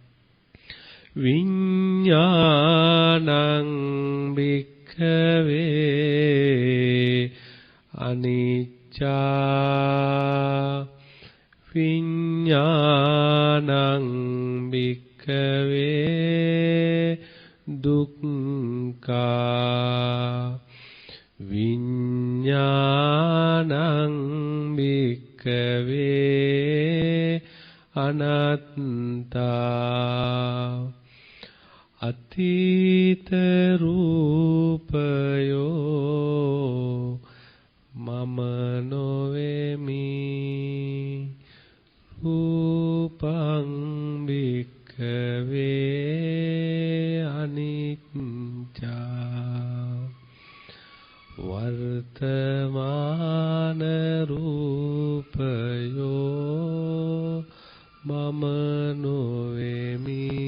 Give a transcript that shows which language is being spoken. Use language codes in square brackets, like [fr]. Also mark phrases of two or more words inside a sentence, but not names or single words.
[pi] විඤ්ඤාණං භික්ඛවේ අනිච්චා විඤ්ඤාණං භික්ඛවේ දුක්ඛා විඤ්ඤාණං භික්ඛවේ අනාත්තා [si] අතීත රූපයෝ මම නොවේමි රූපං [pi] භික්ඛවේ අනිච්චා [si] වර්තමාන රූපයෝ මම නොවේමි